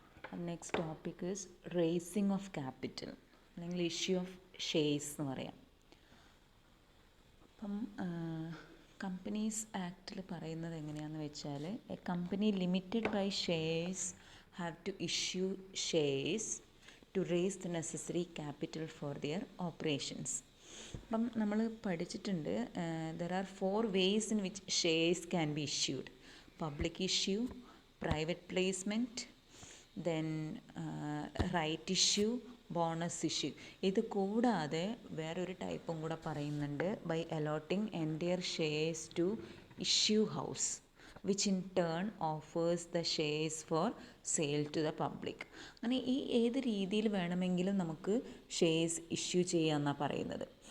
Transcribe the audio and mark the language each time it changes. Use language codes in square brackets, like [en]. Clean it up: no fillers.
[en] Our next topic is raising of capital [ml] അല്ലെങ്കിൽ [en] issue of shares [ml] എന്ന് പറയാം. അപ്പം കമ്പനീസ് ആക്റ്റിൽ പറയുന്നത് എങ്ങനെയാണെന്ന് വെച്ചാൽ [en] A company limited by shares have to issue shares to raise the necessary capital for their operations. [ml] അപ്പം നമ്മൾ പഠിച്ചിട്ടുണ്ട് [en] There are 4 ways in which shares can be issued: public issue, private placement, then right issue, bonus issue. [ml] ഇത് കൂടാതെ വേറൊരു ടൈപ്പും കൂടെ പറയുന്നുണ്ട്, [en] By allotting entire shares to issue house which in turn offers the shares for sale to the public. [ml] അങ്ങനെ ഈ ഏത് രീതിയിൽ വേണമെങ്കിലും നമുക്ക് ഷെയർസ് ഇഷ്യൂ ചെയ്യാമെന്നാണ് പറയുന്നത്.